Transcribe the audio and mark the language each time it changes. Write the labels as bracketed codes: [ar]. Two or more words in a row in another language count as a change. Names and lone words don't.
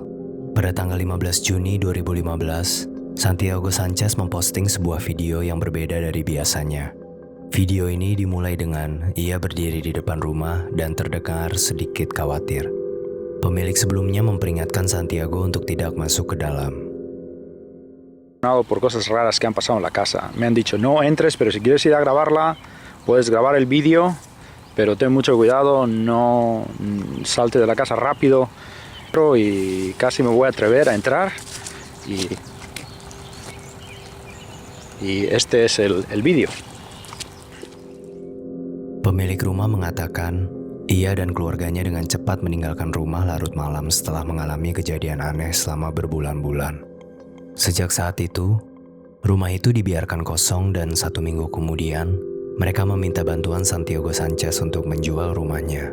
[id] Pada tanggal 15 Juni 2015, Santiago Sanchez memposting sebuah video yang berbeda dari biasanya. Video ini dimulai dengan ia berdiri di depan rumah dan terdengar sedikit khawatir. Pemilik sebelumnya memperingatkan Santiago untuk tidak masuk ke dalam. [es] Por cosas raras que han pasado en la casa. Me han dicho no entres, pero si quieres ir a grabarla, puedes grabar el vídeo, pero ten mucho cuidado, no salte de la casa rápido. Y casi me voy a atrever a entrar y este es el vídeo. [id] Pemilik rumah mengatakan Ia dan keluarganya dengan cepat meninggalkan rumah larut malam setelah mengalami kejadian aneh selama berbulan-bulan. Sejak saat itu, rumah itu dibiarkan kosong dan 1 minggu kemudian, mereka meminta bantuan Santiago Sanchez untuk menjual rumahnya.